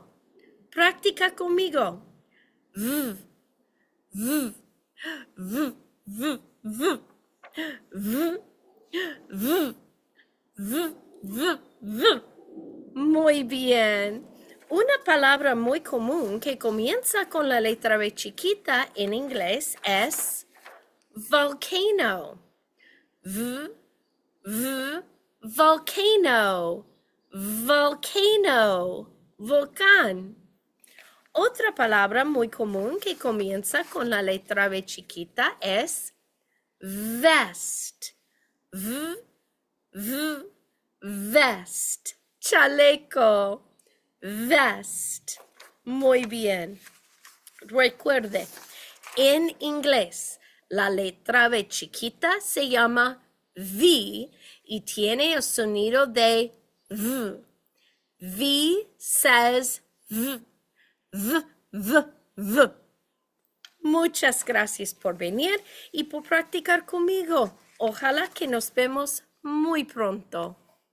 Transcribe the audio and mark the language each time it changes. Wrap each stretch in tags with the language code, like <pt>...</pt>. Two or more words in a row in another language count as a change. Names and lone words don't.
<es>Practica conmigo.</es> <en>V, v, v, v, v, v, v, v, v, v.</en> <es>Muy bien. Una palabra muy común que comienza con la letra B chiquita en inglés es volcano.</es> <en>V, v,</en> <es>volcano. Volcano. Volcán. Otra palabra muy común que comienza con la letra B chiquita es vest.</es> <en>V, v, vest.</en> <es>Chaleco. Vest. Muy bien. Recuerde, en inglés, la letra B chiquita se llama V y tiene el sonido de V.</es> <en>V says V. V, v, v.</en> <es>Muchas gracias por venir y por practicar conmigo. Ojalá que nos vemos muy pronto.</es>